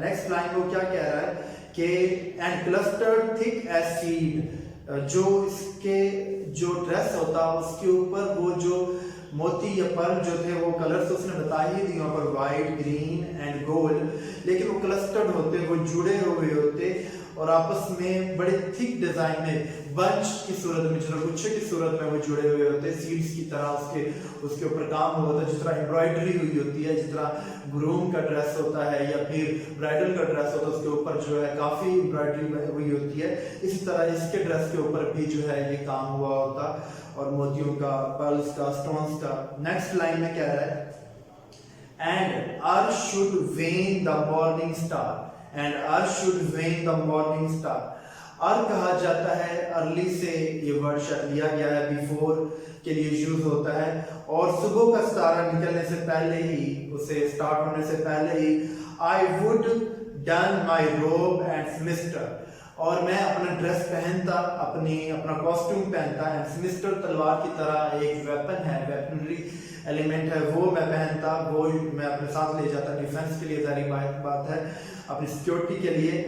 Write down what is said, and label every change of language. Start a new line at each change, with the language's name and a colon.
Urdu: Next line وہ کیا کہہ رہا ہے کہ
English: and clustered thick as said,
Urdu: جو اس کے جو ڈریس ہوتا اس کے اوپر وہ جو موتی یا پرل جو تھے وہ کلرز اس نے بتا ہی دی وہاں پر وائٹ, گرین اینڈ گولڈ, لیکن وہ کلسٹرڈ ہوتے, وہ جڑے ہوئے ہوتے اور آپس میں بڑے تھک ڈیزائن میں بنچ کی صورت میں, گچھے کی صورت میں وہ جڑے ہوئے ہوتے, سیڈز کی طرح اس کے اوپر کام ہوا ہوتا ہے. جس طرح امبرائڈری ہوئی ہوتی ہے, جس طرح گروم کا ڈریس ہوتا ہے یا پھر برائڈل کا ڈریس ہوتا ہے, اس کے اوپر جو ہے کافی امبرائڈری ہوئی ہوتی ہے, اسی طرح اس کے ڈریس کے اوپر بھی جو ہے یہ کام ہوا ہوتا اور موتیوں کا, پرلز کا, سٹونز کا. نیکسٹ لائن میں کہہ رہا ہے
English: and earth should wane the morning star, and earth should wane the morning star.
Urdu: ار کہا جاتا ہے, ارلی سے یہ ورڈ شاید لیا گیا ہے, بیفور کے لیے یوز ہوتا ہے, اور صبح کا ستارہ نکلنے سے پہلے ہی, اسے سٹارٹ ہونے سے پہلے ہی
English: I would don my robe and smiter,
Urdu: اور میں اپنا ڈریس پہنتا, اپنا کاسٹیوم پہنتا, اینڈ سمسٹر تلوار کی طرح ایک ویپن ہے, ویپنری ایلیمنٹ ہے, وہ میں پہنتا, وہ میں اپنے ساتھ لے جاتا ڈیفنس کے لیے, ظاہری بات ہے اپنی سیکیورٹی کے لیے.